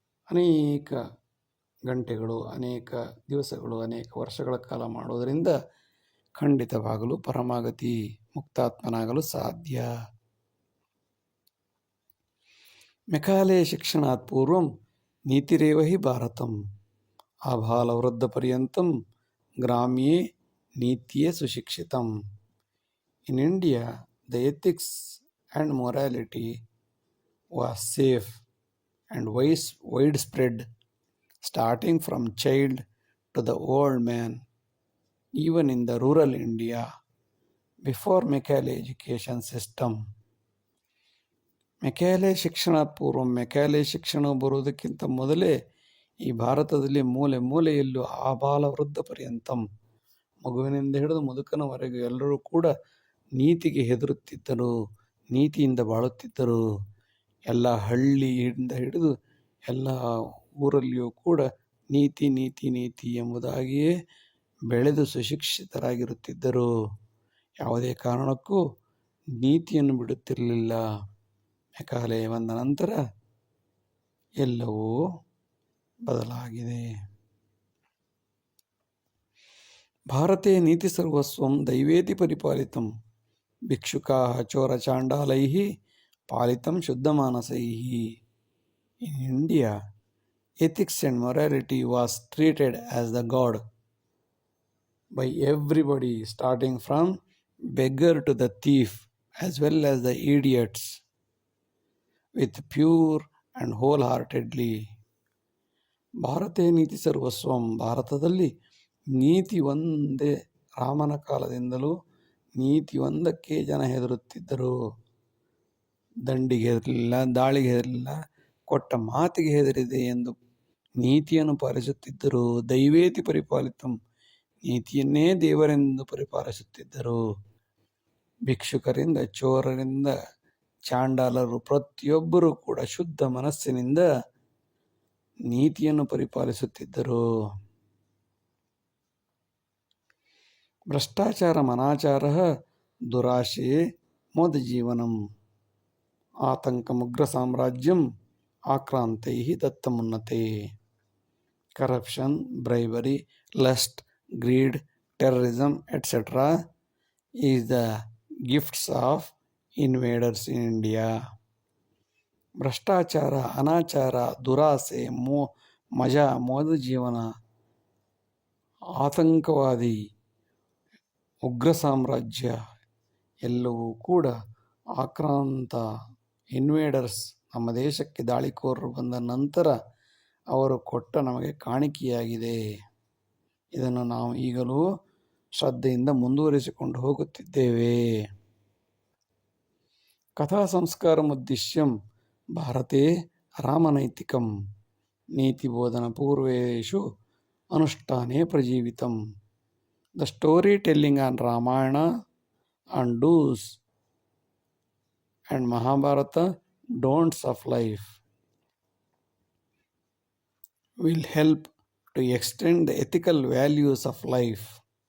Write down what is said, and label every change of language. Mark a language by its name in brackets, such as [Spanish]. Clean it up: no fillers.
[Kannada] ಅನೇಕ ಗಂಟೆಗಳು, ಅನೇಕ ದಿವಸಗಳು, ಅನೇಕ ವರ್ಷಗಳ ಕಾಲ ಮಾಡುವುದರಿಂದ ಖಂಡಿತವಾಗಲು ಪರಮಾಗತಿ, ಮುಕ್ತಾತ್ಮನಾಗಲು ಸಾಧ್ಯ. [Sanskrit] ಮೆಕಾಲೆ ಶಿಕ್ಷಣಾತ್ ಪೂರ್ವಂ ನೀತಿರೇವ ಹಿ Bharatam ಆಬಾಲವೃದ್ಧ ಪರ್ಯಂತಂ ಗ್ರಾಮ್ಯೇ ನೀತ್ಯೇ ಸುಶಿಕ್ಷಿತಂ. [English] In India, the ethics and morality was safe and widespread, starting from child to the old man, even in the rural India, before Macaulay education system. [Sanskrit] Macaulay ಶಿಕ್ಷಣಾತ್ ಪೂರ್ವ, [Kannada] ಮೆಕ್ಯಾಲೆ ಶಿಕ್ಷಣ ಬರುವುದಕ್ಕಿಂತ ಮೊದಲೇ ಈ ಭಾರತದಲ್ಲಿ ಮೂಲೆ ಮೂಲೆಯಲ್ಲೂ [Sanskrit] ಆಬಾಲ ವೃದ್ಧ ಪರ್ಯಂತಂ, [Kannada] ಮಗುವಿನಿಂದ ಹಿಡಿದು ಮುದುಕನವರೆಗೂ ಎಲ್ಲರೂ ಕೂಡ ನೀತಿಗೆ ಹೆದರುತ್ತಿದ್ದರು, ನೀತಿಯಿಂದ ಬಾಳುತ್ತಿದ್ದರು. ಎಲ್ಲ ಹಳ್ಳಿಯಿಂದ ಹಿಡಿದು ಎಲ್ಲ ಊರಲ್ಲಿಯೂ ಕೂಡ ನೀತಿ ನೀತಿ ನೀತಿ ಎಂಬುದಾಗಿಯೇ ಬೆಳೆದು ಸುಶಿಕ್ಷಿತರಾಗಿರುತ್ತಿದ್ದರು. ಯಾವುದೇ ಕಾರಣಕ್ಕೂ ನೀತಿಯನ್ನು ಬಿಡುತ್ತಿರಲಿಲ್ಲ. ಮೆಕಾಲೆ ಬಂದ ನಂತರ ಎಲ್ಲವೂ ಬದಲಾಗಿದೆ. [Sanskrit] ಭಾರತೆ ನೀತಿ ಸರ್ವಸ್ವಂ ದೈವೇತಿ ಪರಿಪಾಲಿತಂ ಭಿಕ್ಷುಕಾಃ ಚೋರಚಾಂಡಾಲೈಃ ಪಾಲಿತಂ ಶುದ್ಧಮಾನಸೈಃ. [English] In India, ethics and morality was treated as the God by everybody, starting from beggar to the thief, as well as the idiots, with pure and wholeheartedly. [Sanskrit] ಭಾರತೇ ನೀತಿ ಸರ್ವಸ್ವಂ, [Kannada] ಭಾರತದಲ್ಲಿ ನೀತಿ ಒಂದೇ. ರಾಮನ ಕಾಲದಿಂದಲೂ ನೀತಿ ಒಂದಕ್ಕೆ ಜನ ಹೆದರುತ್ತಿದ್ದರು. ದಂಡಿಗೆ ಹೆದರಲಿಲ್ಲ, ದಾಳಿಗೆ ಹೆದರಲಿಲ್ಲ, ಕೊಟ್ಟ ಮಾತಿಗೆ ಹೆದರಿದೆ ಎಂದು ನೀತಿಯನ್ನು ಪಾಲಿಸುತ್ತಿದ್ದರು. [Sanskrit] ದೈವೇತಿ ಪರಿಪಾಲಿತಂ, [Kannada] ನೀತಿಯನ್ನೇ ದೇವರೆಂದು ಪರಿಪಾಲಿಸುತ್ತಿದ್ದರು. ಭಿಕ್ಷುಕರಿಂದ, ಚೋರರಿಂದ, ಚಾಂಡಾಲರು ಪ್ರತಿಯೊಬ್ಬರೂ ಕೂಡ ಶುದ್ಧ ಮನಸ್ಸಿನಿಂದ ನೀತಿಯನ್ನು ಪರಿಪಾಲಿಸುತ್ತಿದ್ದರು. [Sanskrit] ಭ್ರಷ್ಟಾಚಾರಮನಾಚಾರः ದುರಾಶೆ ಮೋದಜೀವನಂ ಆತಂಕಮುಗ್ರಸಾಮ್ರಾಜ್ಯಂ ಆಕ್ರಾಂತೈಃ ದತ್ತಮುನ್ನತೆ. [English] Corruption, bribery, lust, greed, terrorism, etc. is the gifts of invaders in India. [Kannada] ಭ್ರಷ್ಟಾಚಾರ, ಅನಾಚಾರ, ದುರಾಸೆ, ಮಜಾ, ಮೋದ ಜೀವನ, ಆತಂಕವಾದಿ, ಉಗ್ರ ಸಾಮ್ರಾಜ್ಯ ಎಲ್ಲವೂ ಕೂಡ ಆಕ್ರಾಂತ ಇನ್ವೇಡರ್ಸ್ ನಮ್ಮ ದೇಶಕ್ಕೆ ದಾಳಿಕೋರರು ಬಂದ ನಂತರ ಅವರು ಕೊಟ್ಟ ನಮಗೆ ಕಾಣಿಕೆಯಾಗಿದೆ. ಇದನ್ನು ನಾವು ಈಗಲೂ ಶ್ರದ್ಧೆಯಿಂದ ಮುಂದುವರಿಸಿಕೊಂಡು ಹೋಗುತ್ತಿದ್ದೇವೆ. [Sanskrit] ಕಥಾ ಸಂಸ್ಕಾರಮುದ್ದೇಶ್ಯಂ ಭಾರತೆ ರಾಮನೈತಿಕಂ ನೀತಿಬೋಧನ ಪೂರ್ವೇಷು ಅನುಷ್ಠಾನೇ ಪ್ರಜೀವಿತಂ. [English] The story telling on Ramayana on dos and Mahabharata don'ts of life will help to extend the ethical values of life.